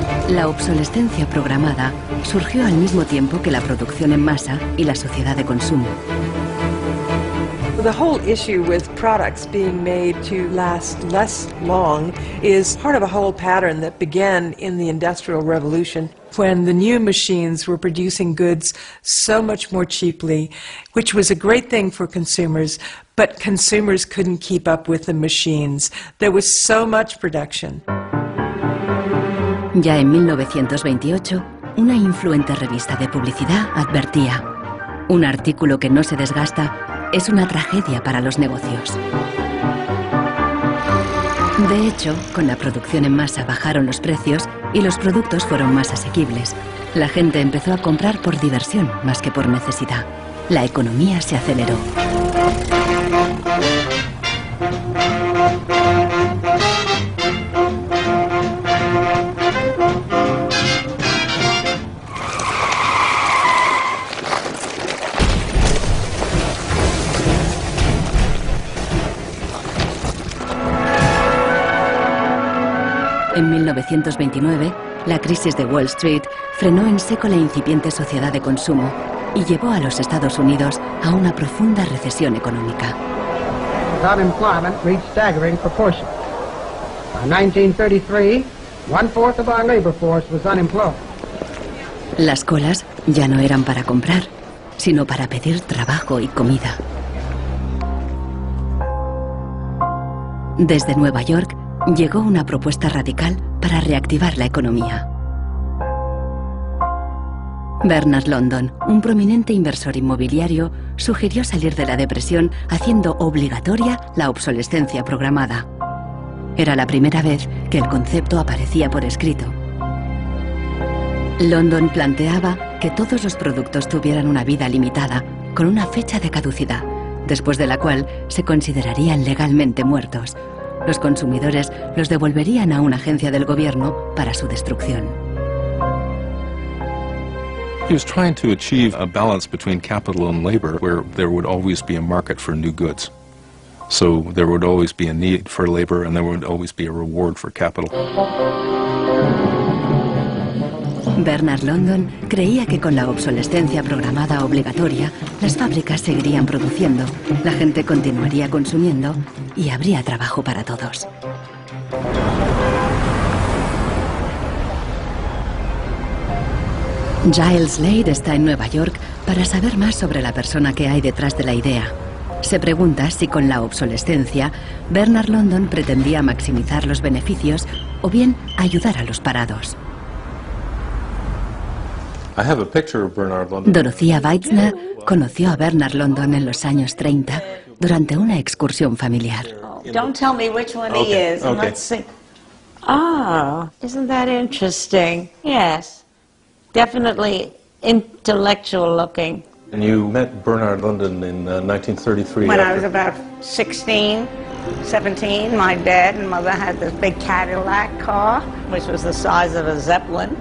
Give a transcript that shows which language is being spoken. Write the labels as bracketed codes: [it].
[es] La obsolescencia programada surgió al mismo tiempo que la producción en masa y la sociedad de consumo. [en] The whole issue with products being made to last less long is part of a whole pattern that began in the Industrial Revolution when the new machines were producing goods so much more cheaply, which was a great thing for consumers, but consumers couldn't keep up with the machines. There was so much production. [es] Ya en 1928, una influente revista de publicidad advertía: un artículo que no se desgasta es una tragedia para los negocios. De hecho, con la producción en masa bajaron los precios y los productos fueron más asequibles. La gente empezó a comprar por diversión más que por necesidad. La economía se aceleró. En 1929, la crisis de Wall Street frenó en seco la incipiente sociedad de consumo y llevó a los Estados Unidos a una profunda recesión económica. [en] Unemployment reached staggering proportions. By 1933, 1/4 of our labor force was unemployed. [es] Las colas ya no eran para comprar, sino para pedir trabajo y comida. Desde Nueva York llegó una propuesta radical para reactivar la economía. Bernard London, un prominente inversor inmobiliario, sugirió salir de la depresión haciendo obligatoria la obsolescencia programada. Era la primera vez que el concepto aparecía por escrito. London planteaba que todos los productos tuvieran una vida limitada, con una fecha de caducidad, después de la cual se considerarían legalmente muertos. Los consumidores los devolverían a una agencia del gobierno para su destrucción. [en] He was trying to achieve a balance between capital and labor where there would always be a market for new goods. So there would always be a need for labor and there would always be a reward for capital. [es] Bernard London creía que con la obsolescencia programada obligatoria, las fábricas seguirían produciendo, la gente continuaría consumiendo y habría trabajo para todos. Giles Slade está en Nueva York para saber más sobre la persona que hay detrás de la idea. Se pregunta si con la obsolescencia, Bernard London pretendía maximizar los beneficios o bien ayudar a los parados. Dorothea Weitzner conoció a Bernard London en los años 30 durante una excursión familiar. [en] Don't tell me which one he is. And let's see. Ah, isn't that interesting? Yes. Definitely intellectual looking. And you met Bernard London in 1933. When I was about 16, 17, my dad and mother had this big Cadillac car, which was the size of a Zeppelin.